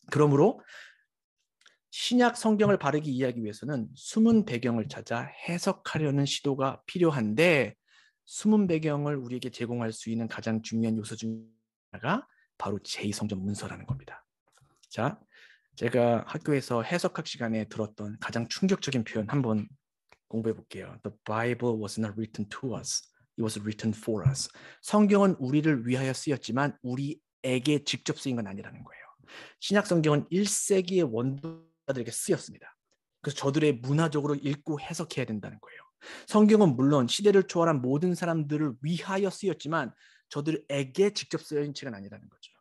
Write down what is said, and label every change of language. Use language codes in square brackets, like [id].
[ko] 그러므로 신약 성경을 바르게 이해하기 위해서는 숨은 배경을 찾아 해석하려는 시도가 필요한데 숨은 배경을 우리에게 제공할 수 있는 가장 중요한 요소 중 하나가 바로 제2성전 문서라는 겁니다. 자, 제가 학교에서 해석학 시간에 들었던 가장 충격적인 표현 한번 공부해 볼게요. [en] The Bible was not written to us. It was written for us. [ko] 성경은 우리를 위하여 쓰였지만 우리에게 직접 쓰인 건 아니라는 거예요. 신약 성경은 1세기의 원도자들에게 쓰였습니다. 그래서 저들의 문화적으로 읽고 해석해야 된다는 거예요. 성경은 물론 시대를 초월한 모든 사람들을 위하여 쓰였지만 저들에게 직접 쓰여진 책은 아니라는 거죠.